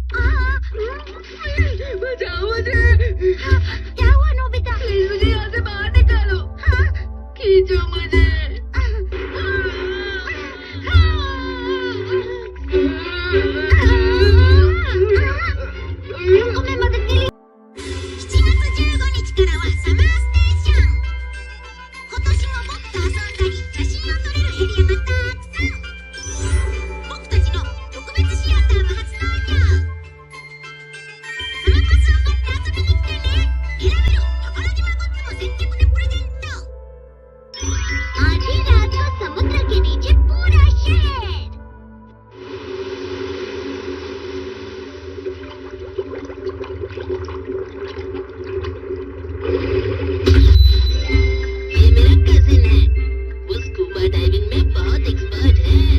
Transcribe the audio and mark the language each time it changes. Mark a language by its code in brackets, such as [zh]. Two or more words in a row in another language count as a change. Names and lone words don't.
[hi] बचाओ मुझे। क्या हुआ नोबिता? प्लीज मुझे यहाँ से बाहर निकालो। खींचो मुझे। तुमको मैं मदद के लिए [ja] 7 月15日からはサマーステーション。今年も僕と遊んだり写真を撮れるエリアがたくさん。僕たちの特別シアターも初登場。そのパスを買って遊びに来てね。選べる宝島グッズも先着でプレゼント。 [hi] आधी रात को समुद्र के नीचे पूरा शहर। ये मेरा कजिन है, वो [en] scuba diving [hi] में बहुत एक्सपर्ट है।